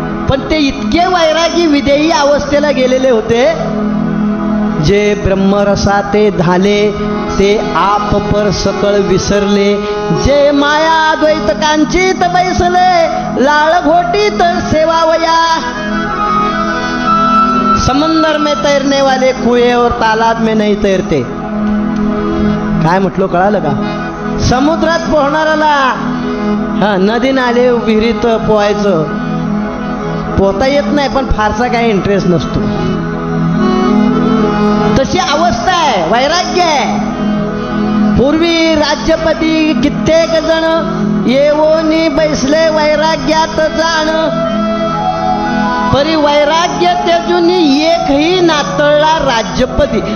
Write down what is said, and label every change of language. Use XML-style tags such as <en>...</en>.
<mr>पण ते इतके वैरागी विदेही अवस्थेला गेलेले होते, जे ब्रह्मरसा ते झाले ते आप पर सकळ विसरले. जे माया द्वैत कांचित बैसले, लाळ घोटीत सेवावया.</mr> <hi>समंदर में तैरने वाले कुएं और तालाब में नहीं तैरते.</hi> <mr>काय म्हटलं कळालं का? समुद्रात पोहणाऱ्याला हा नदी नाले विहिरीत पोहायचं पोहता येत नाही, पण फारसा काही इंटरेस्ट नसतो. तशी अवस्था आहे, वैराग्य आहे. पूर्वी राज्यपती कित्येक जण येवोनी बैसले वैराग्यात जाण, परी वैराग्य त्याजूनी एकही नातळला राज्यपती.</mr>